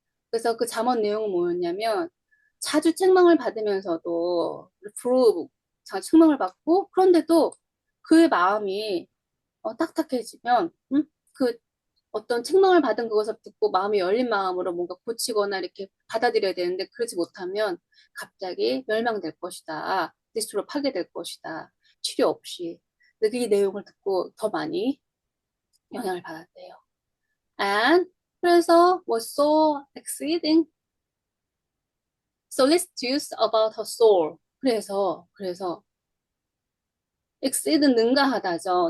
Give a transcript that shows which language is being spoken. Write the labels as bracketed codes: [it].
[ko] 그래서 그 잠언 내용은 뭐였냐면 자주 책망을 받으면서도 자주 책망을 받고 그런데도 그의 마음이 딱딱해지면 그 어떤 책망을 받은 그것을 듣고 마음이 열린 마음으로 뭔가 고치거나 이렇게 받아들여야 되는데 그러지 못하면 갑자기 멸망될 것이다. 스스로 파괴될 것이다. 치료 없이. 근데 그 내용을 듣고 더 많이 영향을 받았대요. [en] And [ko] 그래서 [en] was so exceeding solicitous about her soul. [ko] 그래서 exceed 능가하다죠.